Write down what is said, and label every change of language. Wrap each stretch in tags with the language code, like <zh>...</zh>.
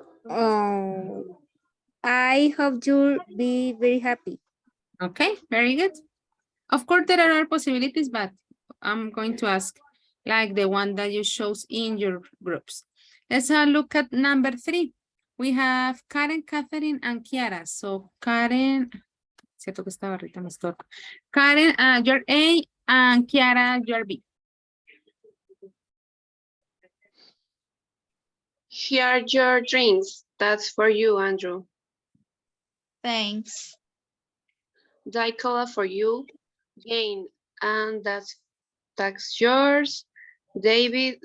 <en>Oh, I hope you'll be very happy. Okay, very good. Of course, there are possibilities, but I'm going to ask like the one that you chose in your groups. Let's look at number 3. We have Karen, Catherine, and Kiara.</en> <es>So Karen, cierto que esta barrita me estorba.</es> <en>Karen, you're A, and Kiara, you're B. Here are your drinks. That's for you, Andrew. Thanks. Diet cola for you, Jane, and that's yours, David.</en>